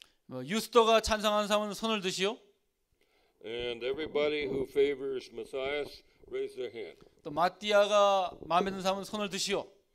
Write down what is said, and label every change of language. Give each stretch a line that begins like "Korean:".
Korean: 유스도가 찬성하는 사람은 손을 드시오.
English: And everybody who favors Matthias, raise their hand.
Korean: 또 마띠아가 마음에 드는 사람은 손을 드시오.